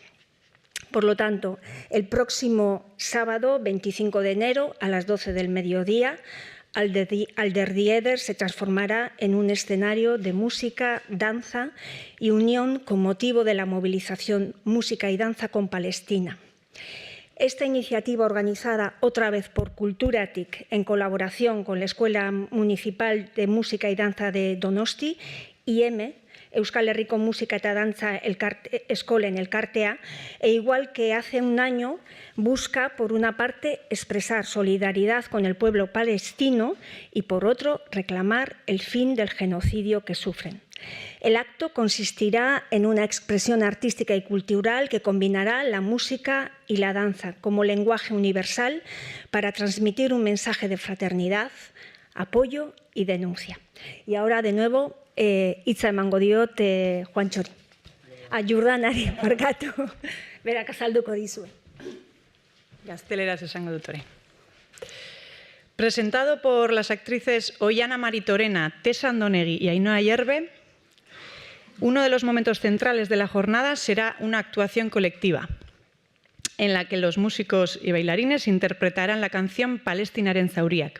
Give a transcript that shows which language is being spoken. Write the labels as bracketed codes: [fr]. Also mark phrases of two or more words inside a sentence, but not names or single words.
[es] Por lo tanto, el próximo sábado, 25 de enero, a las 12 del mediodía, Alderdieder se transformará en un escenario de música, danza y unión con motivo de la movilización Música y Danza con Palestina. Esta iniciativa, organizada otra vez por Kulturatik en colaboración con la Escuela Municipal de Música y Danza de Donosti, IM, Euskal Herriko Musika eta Dantza Eskolen Elkartea, e igual que hace un año, busca, por una parte, expresar solidaridad con el pueblo palestino y, por otro, reclamar el fin del genocidio que sufren. El acto consistirá en una expresión artística y cultural que combinará la música y la danza como lenguaje universal para transmitir un mensaje de fraternidad, apoyo y denuncia. Y ahora, de nuevo, [eu] hitza emango diot Juan Txori. Jordanari, barkatu. Berak azalduko dizue. Gazteleraz esango dut orain. [es] Presentado por las actrices Oihana Maritorena, Tessa Andonegui y Ainhoa Ayerbe, uno de los momentos centrales de la jornada será una actuación colectiva, en la que los músicos y bailarines interpretarán la canción Palestinaren Zauriak.